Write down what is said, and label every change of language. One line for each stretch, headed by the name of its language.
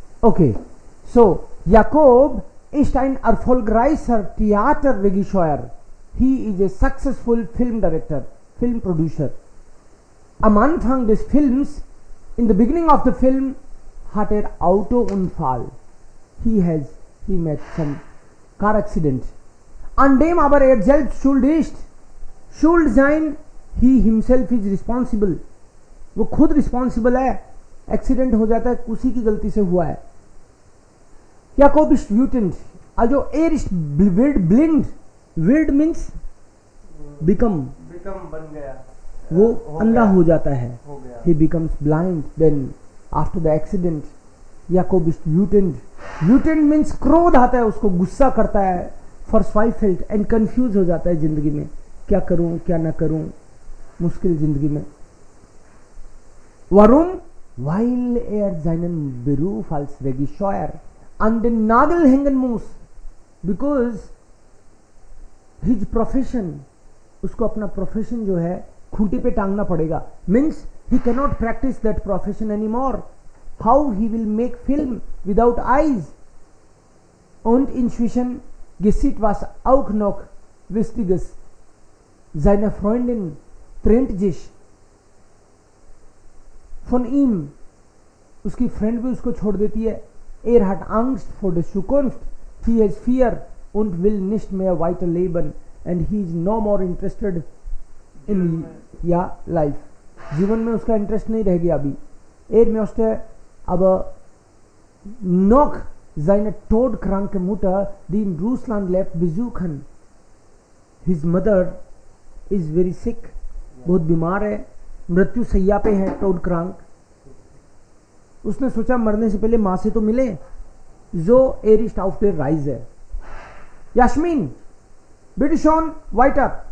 German: Okay, so Jakob ist ein erfolgreicher Theaterregisseur.
English: He is a successful film director, film producer.
German: Am Anfang des Films,
English: in the beginning of the film,
German: hat Autounfall.
English: He met some car accident.
German: An dem aber selbst schuld ist. Schuld sein,
English: he himself is responsible.
Hindi: वो खुद responsible है, accident हो जाता है उसी की गलती से हुआ है.
German: Jakob ist wütend, also ist blind.
English: Wild means become
Hindi: बन गया, वो अंधा हो जाता है. हो गया.
English: He becomes blind then after the accident.
German: Jakob ist wütend.
Hindi: Wütend means क्रोध आता है उसको, गुस्सा करता है.
German: verzweifelt
English: and confused
Hindi: हो जाता है जिंदगी में, क्या करूं क्या ना करूं, मुश्किल जिंदगी में.
German: Warum? Weil seinen Beruf als Regisseur an den Nagel hängen muss.
English: Because his profession,
Hindi: उसको अपना प्रोफेशन जो है खूंटी पे टांगना पड़ेगा.
English: Means he cannot practice that profession anymore. How he will make film without eyes?
German: Und inzwischen geschieht was auch noch Wichtiges. Seine Freundin trennt sich von ihm.
Hindi: उसकी friend भी उसको छोड़ देती है.
German: Er hat Angst vor der Zukunft.
English: He has fear
German: und will nicht mehr weiterleben.
English: And he is no more interested in life.
Hindi: जीवन में उसका interest नहीं रह गया अभी.
German: Er möchte aber noch seine todkranke Mutter, die in Russland lebt, besuchen.
English: His mother is very sick.
Hindi: बहुत बीमार है, मृत्यु सैया पे है, todkrank. उसने सोचा मरने से पहले माँ से तो मिले.
German: So er ist auf der Reise. Yasmin, bitte schon weiter.